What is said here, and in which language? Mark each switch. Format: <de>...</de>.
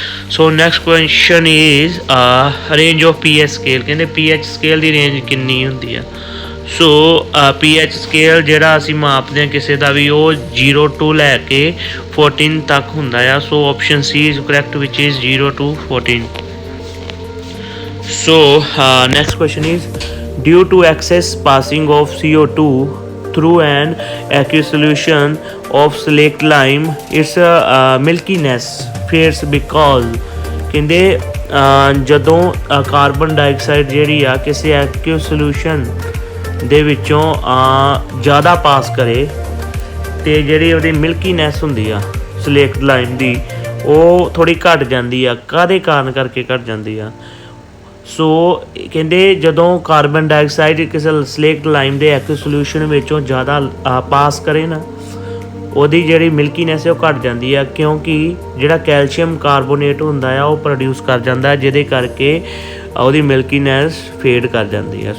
<en>So next question is range of P H scale.</en> <pa>ਕਹਿੰਦੇ P H scale ਦੀ range ਕਿੰਨੀ ਹੁੰਦੀ ਆ? ਸੋ P H scale ਜਿਹੜਾ ਅਸੀਂ ਮਾਪਦੇ ਹਾਂ ਕਿਸੇ ਦਾ ਵੀ, ਉਹ 0 to ਲੈ ਕੇ 14 ਤੱਕ ਹੁੰਦਾ ਆ।</pa> <en>So option C is correct which is 0 to 14। So next question is due to excess passing of CO2 through an aqueous solution of slaked lime its milkiness fades because।</en> <pa>ਕਹਿੰਦੇ ਜਦੋਂ ਕਾਰਬਨ ਡਾਈਆਕਸਾਈਡ ਜਿਹੜੀ ਆ ਕਿਸੇ ਐਕਿਊਸ solution ਦੇ ਵਿੱਚੋਂ ਜ਼ਿਆਦਾ ਪਾਸ ਕਰੇ ਅਤੇ ਜਿਹੜੀ ਉਹਦੀ ਮਿਲਕੀਨੈਸ ਹੁੰਦੀ ਆ ਸਲੇਕਡ ਲਾਈਮ ਦੀ, ਉਹ ਥੋੜ੍ਹੀ ਘੱਟ ਜਾਂਦੀ ਆ। ਕਾਹਦੇ ਕਾਰਨ ਕਰਕੇ ਘੱਟ ਜਾਂਦੀ ਆ? ਸੋ ਕਹਿੰਦੇ ਜਦੋਂ ਕਾਰਬਨ ਡਾਈਆਕਸਾਈਡ ਕਿਸੇ ਸਲੇਕਡ ਲਾਈਮ ਦੇ ਐਕਿਊਸ ਸੋਲਿਊਸ਼ਨ ਵਿੱਚੋਂ ਜ਼ਿਆਦਾ ਪਾਸ ਕਰੇ ਨਾ, ਉਹਦੀ ਜਿਹੜੀ ਮਿਲਕੀਨੈਸ ਹੈ ਉਹ ਘੱਟ ਜਾਂਦੀ ਆ, ਕਿਉਂਕਿ ਜਿਹੜਾ ਕੈਲਸ਼ੀਅਮ ਕਾਰਬੋਨੇਟ ਹੁੰਦਾ ਆ ਉਹ ਪ੍ਰੋਡਿਊਸ ਕਰ ਜਾਂਦਾ, ਜਿਹਦੇ ਕਰਕੇ ਉਹਦੀ ਮਿਲਕੀਨੈਸ ਫੇਡ ਕਰ ਜਾਂਦੀ ਆ।</pa>